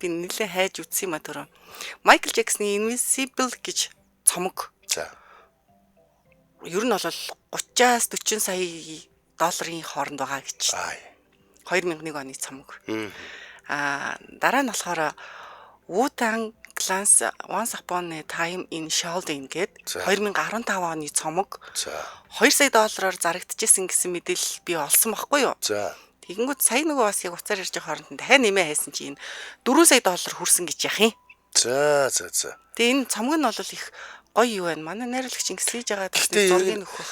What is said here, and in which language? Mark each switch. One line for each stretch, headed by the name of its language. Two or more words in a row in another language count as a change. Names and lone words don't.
Mongolian: Би нэлээ хайж үтсэн юм а түрүү. Майкл Джексны Invincible гэж цомог. За. Ер нь бол 30-аас 40 сая долларын хооронд байгаа гэж. 2001 оны цомог. Дараа нь болохоор Wu-Tang Clans Once Upon a Time in Shaolin гээд 2015 оны цомог. За. 2 сая доллараар зарагдчихсэн гэсэн мэдээлэл би олсон байхгүй юу? За. Тэгэнгүүт сая нөгөө бас яг уцаар ирж байгаа хооронд дахиад нэмээ хайсан чи энэ 4 сая доллар хүрсэн гэж яах юм. За. Тэгээ энэ цомог нь бол их гоё юу байна. Манай найруулагч ингэсэж байгаа зургийг нөхөх.